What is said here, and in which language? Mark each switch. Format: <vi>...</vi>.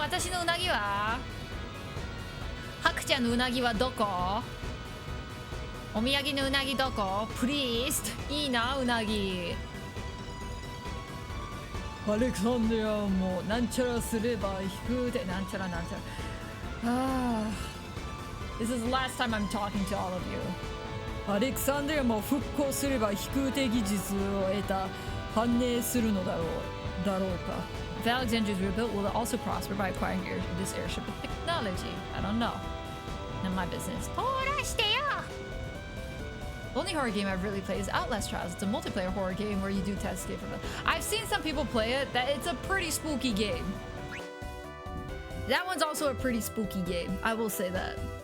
<ja>私のうなぎはハクちゃんのうなぎはどこ？お土産のうなぎどこ？プリースト。いいなうなぎ。アレクサンドリアもなんちゃらすれば引くでなんちゃらなんちゃら。</ja> <en>This is the last time I'm talking to all of you.</en> <ja>アレクサンドリアも復興すれば飛空的技術を得た反映するのだろうか。</ja> <en>If Alexandria's rebuilt, will it also prosper by acquiring this airship with technology? I don't know. None of my business.</en> <ja>通らしてよ</ja> <en>The only horror game I've really played is Outlast Trials. It's a multiplayer horror game where you do test escape from it. I've seen some people play it. That it's a pretty spooky game. That one's also a pretty spooky game. I will say that.</en>